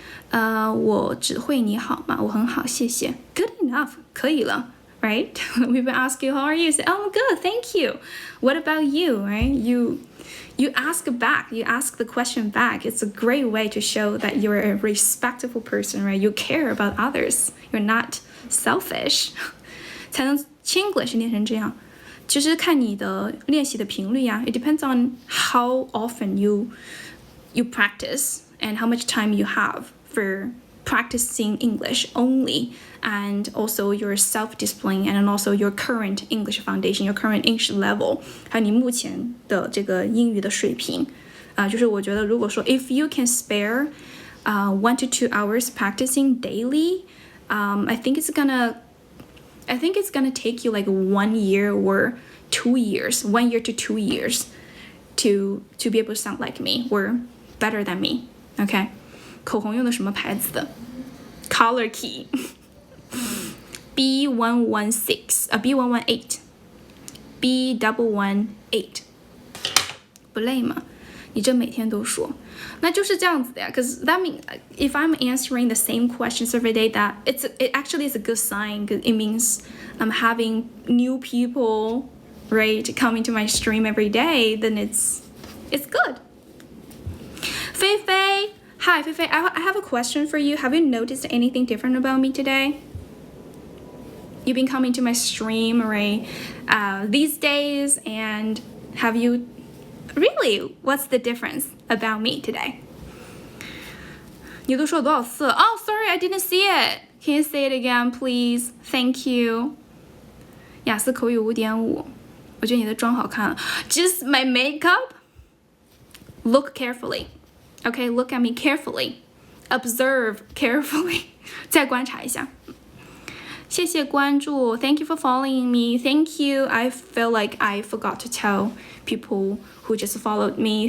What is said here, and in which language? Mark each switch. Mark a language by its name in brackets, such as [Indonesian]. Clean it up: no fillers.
[Chinese] 我只会你好吗？我很好，谢谢。 [English] Good enough, [Chinese] 可以了。 [English] right? We've been asking you, how are you? You say, oh, I'm good, thank you. What about you, right? You ask back, you ask the question back. It's a great way to show that you're a respectful person, right? You care about others. You're not selfish. [Chinese] 才能 Chinglish 练成这样。其实看你的练习的频率呀， [English] it depends on how often you practice and how much time you have for practicing English only, and also your self-discipline and also your current English foundation, your current English level, [Chinese] 还有你目前的这个英语的水平。就是我觉得如果说 [English] if you can spare 1 to 2 hours practicing daily, I think it's gonna take you like 1 year or 2 years, 1 year to 2 years to be able to sound like me or better than me. Okay? [Chinese] 口红用的什么牌子的 Color Key B116 B118 B118 不累吗？你这每天都说，那就是这样子的呀。 [English] Because that means if I'm answering the same questions every day, that it actually is a good sign. Because it means I'm having new people, right, coming to my stream every day. Then it's good. Fei Fei, hi Fei Fei. I have a question for you. Have you noticed anything different about me today? You've been coming to my stream, right, these days, and have you? Really, what's the difference about me today? [Chinese] 你都说了多少次？ [English] Oh, sorry, I didn't see it. Can you say it again, please? Thank you. [Chinese] 雅思口语5.5，我觉得你的妆好看。 [English] Just my makeup? Look carefully. Okay, look at me carefully. Observe carefully. [Chinese] 再观察一下。谢谢关注 [English] Thank you for following me. Thank you. I feel like I forgot to tell people who just followed me.